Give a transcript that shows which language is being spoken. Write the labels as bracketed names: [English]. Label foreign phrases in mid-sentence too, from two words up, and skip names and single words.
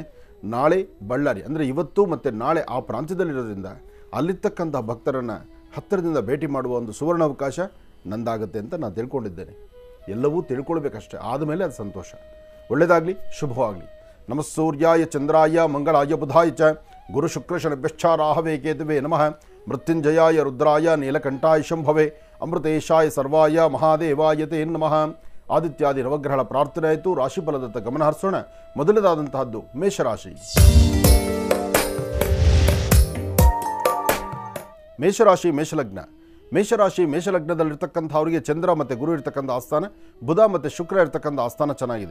[Kannada] ನಾಳೆ ಬಳ್ಳಾರಿ ಅಂದರೆ ಇವತ್ತು ಮತ್ತು ನಾಳೆ ಆ ಪ್ರಾಂತ್ಯದಲ್ಲಿರೋದ್ರಿಂದ ಅಲ್ಲಿರ್ತಕ್ಕಂಥ ಭಕ್ತರನ್ನು ಹತ್ತಿರದಿಂದ ಭೇಟಿ ಮಾಡುವ ಒಂದು ಸುವರ್ಣ ಅವಕಾಶ ನಂದಾಗುತ್ತೆ ಅಂತ ನಾನು ತಿಳ್ಕೊಂಡಿದ್ದೇನೆ. ಎಲ್ಲವೂ ತಿಳ್ಕೊಳ್ಬೇಕಷ್ಟೇ, ಆದಮೇಲೆ ಅದು ಸಂತೋಷ. ಒಳ್ಳೆಯದಾಗಲಿ, ಶುಭವಾಗಲಿ. [Sanskrit] ನಮಃ ಸೂರ್ಯಾಯ ಚಂದ್ರಾಯ ಮಂಗಳಾಯ ಬುಧಾಯ ಚ ಗುರು ಶುಕ್ರ ಶನಿಭ್ಯಶ್ಚಾರಾಹವೇ ಕೇತುವೆ ನಮಃ. ಮೃತ್ಯುಂಜಯಾಯ ರುದ್ರಾಯ ನೀಲಕಂಠಾಯ ಶಂಭವೆ ಅಮೃತೇಶಾಯ ಸರ್ವಾಯ ಮಹಾದೇವಾಯ ತೇ ನಮಃ. [Kannada] ಆದಿತ್ಯಾದಿ ನವಗ್ರಹಗಳ ಪ್ರಾರ್ಥನೆ ಆಯಿತು. ರಾಶಿಫಲದತ್ತ ಗಮನ ಹರಿಸೋಣ. ಮೊದಲದಾದಂತಹದ್ದು ಮೇಷರಾಶಿ. ಮೇಷಲಗ್ನದಲ್ಲಿರ್ತಕ್ಕಂಥವರಿಗೆ ಚಂದ್ರ ಮತ್ತು ಗುರು ಇರ್ತಕ್ಕಂಥ ಆಸ್ಥಾನ, ಬುಧ ಮತ್ತು ಶುಕ್ರ ಇರ್ತಕ್ಕಂಥ ಆಸ್ಥಾನ ಚೆನ್ನಾಗಿದೆ.